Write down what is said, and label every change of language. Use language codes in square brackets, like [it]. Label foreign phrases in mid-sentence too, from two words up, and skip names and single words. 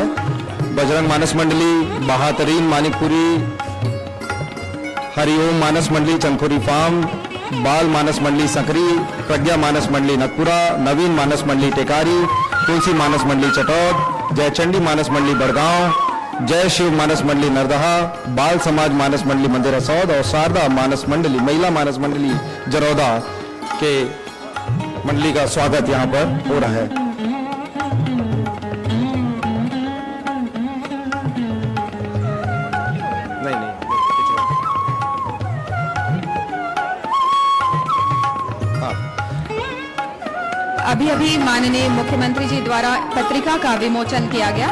[hi] बजरंग मानस मंडली बहातरीन मानिकपुरी, हरिओम मानस मंडली चंदखुरी फार्म, बाल मानस मंडली सकरी, प्रज्ञा मानस मंडली नकपुरा, नवीन मानस मंडली टेकारी, तुलसी मानस मंडली चटौद, जयचंडी मानस मंडली बड़गांव, जय शिव मानस मंडली नरदहा, बाल समाज मानस मंडली मंदिर असौद और शारदा मानस मंडली, महिला मानस मंडली जरौदा के मंडली का स्वागत यहां पर हो रहा है। अभी अभी माननीय मुख्यमंत्री जी द्वारा पत्रिका का विमोचन किया गया।